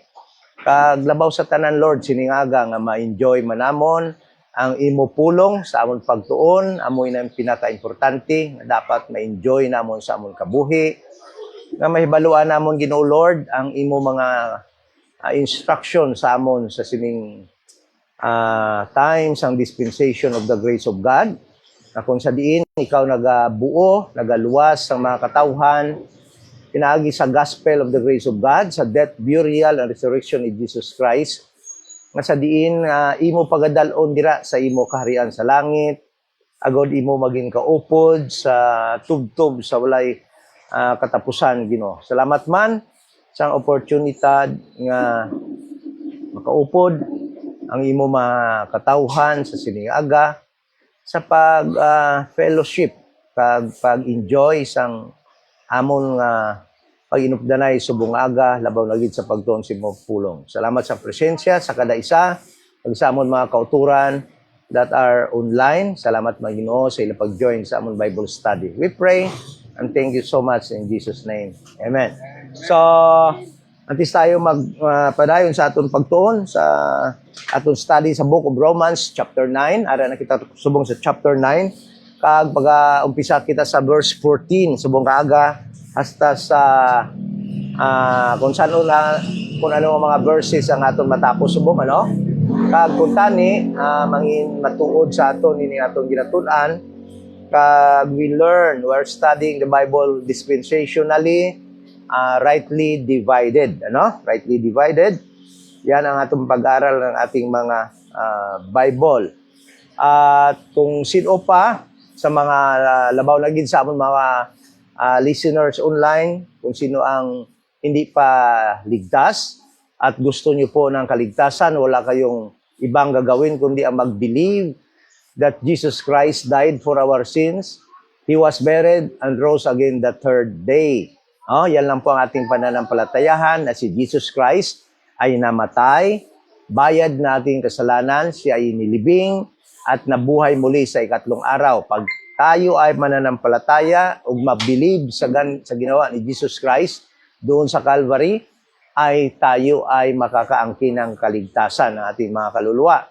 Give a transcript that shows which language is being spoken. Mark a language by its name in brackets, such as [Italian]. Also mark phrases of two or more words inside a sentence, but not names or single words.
[Hiligaynon] Kag labaw sa tanan Lord siningaga nga ma-enjoy manamon ang imo pulong sa amon pagtuon, amoy na pinaka-importante nga dapat ma-enjoy namon sa amon kabuhi. Nga mahibaluan namon Ginoo Lord ang imo mga instruction sa amon sa sining times ang [English] dispensation of the grace of God. [Hiligaynon] Na kung sa diin ikaw nagabuo, nagaluwas sa mga katawhan, pinaagi sa [English] gospel of the grace of God, [Hiligaynon] sa [English] death, burial, and resurrection [Hiligaynon] ni Jesus Christ, nga sa diin imo pagadalon dira sa imo kaharian sa langit, agod imo maging kaupod sa tubtob sa walay katapusan Ginoo. Salamat man sa oportunidad nga makaupod ang imo mga katawhan sa siniaga sa pag fellowship kag pag-enjoy sang amon nga pag-inupdanay subong aga labaw na gid sa pagtuon sa imong pulong. Salamat sa presensya sa kada isa ug sa amon mga kauturan [English] that are online. [Hiligaynon] Salamat mga Ginoo sa ilang pag-join sa amon [English] Bible study. We pray and thank you so much in Jesus name. Amen. [Hiligaynon] So, antes tayo magpadayon sa aton pagtuon sa aton study sa Book of Romans chapter 9. Ara na kita subong sa chapter 9. Kag umpisa kita sa verse 14 subong kaaga hasta sa kung ano ang mga verses ang aton matapos subong ano. Kag kung tani mangin matuod sa aton ini aton ginatun-an kag [English] we're studying the Bible dispensationally, rightly divided, [Hiligaynon] ano? [English] Rightly divided. [Filipino] Yan ang atong pag-aral ng ating mga Bible. At kung sino pa sa mga labaw na gid sa amon mga listeners online, kung sino ang hindi pa ligtas at gusto niyo po ng kaligtasan, wala kayong ibang gagawin kundi ang mag-believe [English] that Jesus Christ died for our sins, He was buried and rose again the third day. [Filipino] Yan lang po ang ating pananampalatayahan na si Jesus Christ ay namatay, bayad na ating kasalanan, siya ay nilibing at nabuhay muli sa ikatlong araw. Pag tayo ay mananampalataya o mabilib sa ginawa ni Jesus Christ doon sa Calvary, ay tayo ay makakaangkin ng kaligtasan ng ating mga kaluluwa.